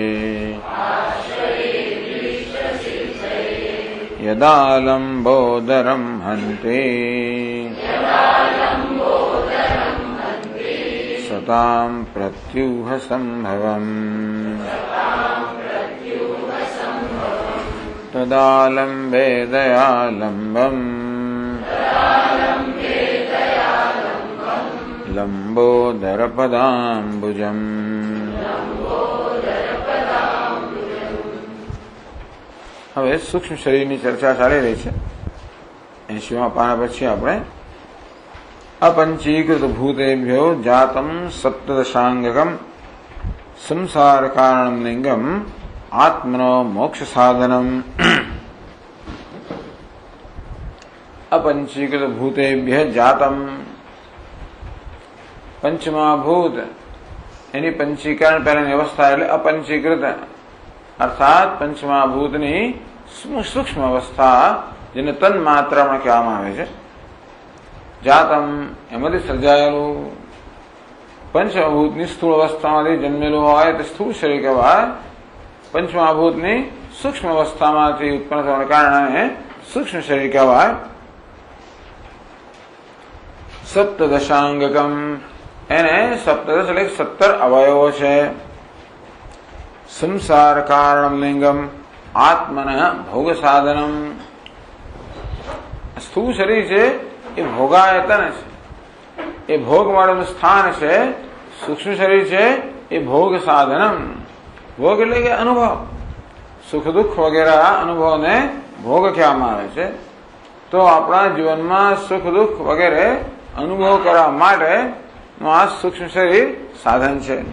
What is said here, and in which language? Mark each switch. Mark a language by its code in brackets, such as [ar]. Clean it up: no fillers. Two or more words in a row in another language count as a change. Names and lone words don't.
[sa] यदा लम्बोदरं हन्ति सतां प्रत्यूहसम्भवम् तदा लम्बे दयालम्बम् लम्बोदरपदाम्बुजम्। [gu] હવે સૂક્ષ્મ શરીરની ચર્ચા ચાલી રહી છે. 80મા પાના પછી આપણે [sa] अपंचीकृत भूतेभ्यो जातम सप्तदशांगकम संसार कारणम लिंगम आत्मनो मोक्ष साधनम। अपंचीकृत भूतेभ्य जातम [gu] પંચમા ભૂત એની પંચીકરણ પહેલાની અવસ્થા એટલે અપંચીકૃત અર્થાત પંચમા ભૂતની સૂક્ષ્મ અવસ્થા જેને તન માત્રામાં કહેવામાં આવે છે। जातम એમાંથી સર્જાયેલું પંચમભૂતની સ્થૂળ અવસ્થામાંથી જન્મેલું હોય તે સ્થૂળ શરીર કહેવાય। પંચમહાભૂતની સૂક્ષ્મ અવસ્થામાંથી ઉત્પન્ન થવાને કારણે સૂક્ષ્મ શરીર કહેવાય। सप्तदशांगकम એને સપ્તદશ એટલે 17 અવયવો છે। [sa] संसार कारणम लिंगम आत्मनः भोग साधनम। [gu] સ્થૂળ શરીર છે એ ભોગાયતન છે, એ ભોગ માટેનું સ્થાન છે। સૂક્ષ્મ શરીર છે એ [sa] ભોગ સાધનમ। [gu] ભોગ એટલે કે અનુભવ, સુખ દુઃખ વગેરે અનુભવને ભોગ કહેવામાં આવે છે। તો આપણા જીવનમાં સુખ દુઃખ વગેરે અનુભવ કરવા માટે આ સૂક્ષ્મ શરીર સાધન છે।